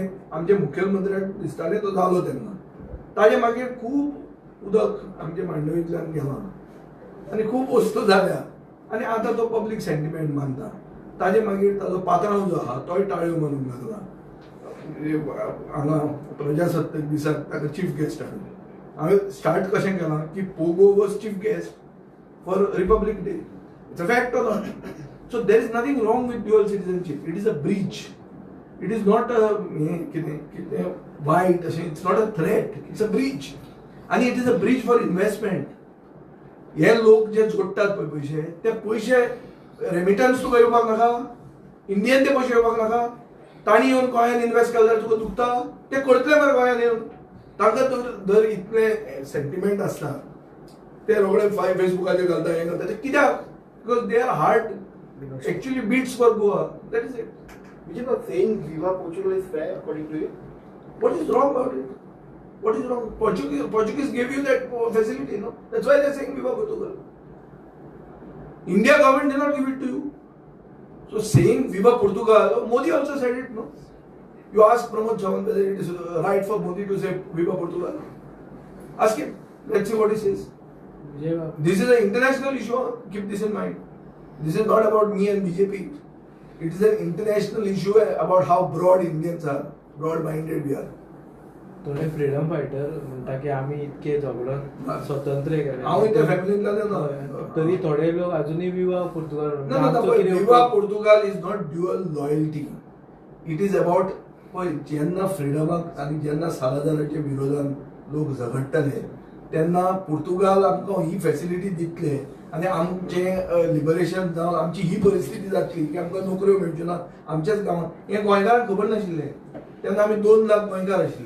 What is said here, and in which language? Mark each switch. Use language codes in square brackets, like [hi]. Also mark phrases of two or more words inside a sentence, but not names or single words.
[kok] आमचे मुख्यमंत्र्याक दिसतालें तो जालो तेन्ना. ताजे मागीर खूब उदक आमचे मांडवींतल्यान गेलां आनी खूब वस्तू जाल्या आनी आतां तो पब्लीक सेंटिमेंट मानता. ताजे मागीर ताजो पात्रांव जो आहा तोय ताळयो मारूंक लागला. हांगा प्रजासत्ताक दिसाक ताका [en] chief guest [kok] हाडलो. [en] हांवें स्टार्ट कशें केलां की Pogo was chief guest for Republic Day. It's a fact or not? So there is nothing wrong with dual citizenship. It is a breach. It is not a [kok] कितें वायट अशें. [en] It's not a threat. It's a breach. आनी it is a breach for investment. [kok] हे लोक जे जोडटात पळय पयशे ते पयशे रेमिटन्स तुका येवपाक नाका. इंडियन ते पयशे येवपाक नाका. तांणी येवन गोंयांत इन्व्हेस्ट केलो जाल्यार तुका दुखता. ते करतले मरे गोंयांत येवन. तांकां जर इतले सेंटिमेंट आसता ते रोखडे फेसबुकाचेर घालता हें घालता. ते कित्याक? [en] Because they are heart actually beats for Goa. That is it. Which is not saying Viva Portugal is fair according to you? What is wrong about it? What is wrong? Portuguese gave you that facility, no? That's why they're saying Viva Portugal. India government did not give it to you. So saying Viva Portugal, Modi also said it, no? You ask Pramod Chavan whether it is right for Modi to say Viva Portugal. Ask him. Let's see what he says. विजय बाबा, This is an international issue. Huh? Keep this in mind. This is not about me and BJP. It is an international issue about how broad Indians are, broad-minded we are. [kok] थोडे [en] freedom fighter [kok] म्हणटा की आम्ही इतके झगडून स्वतंत्र हे केले. हांव त्या फॅमिलींतला तरी थोडे लोक अजूनही विवा पोर्तुगाल म्हणटा. [en] No, [kok] आमचो कितें [en] Viva [kok] उपयोग? [en] Portugal is not dual loyalty. It is about [kok] जेन्ना फ्रीडमाक आणि जेन्ना सालाजाराच्या विरोधान लोक झगडटले तेन्ना पोर्तुगाल आमकां ही फॅसिलिटी दितले आनी आमचें लिबरेशन जावन आमची ही परिस्थिती जातली की आमकां नोकऱ्यो मेळच्यो ना आमच्याच गांवांत. हें गोंयकारांक खबर नाशिल्लें. तेन्ना आमी 2 लाख गोंयकार आशिल्ले.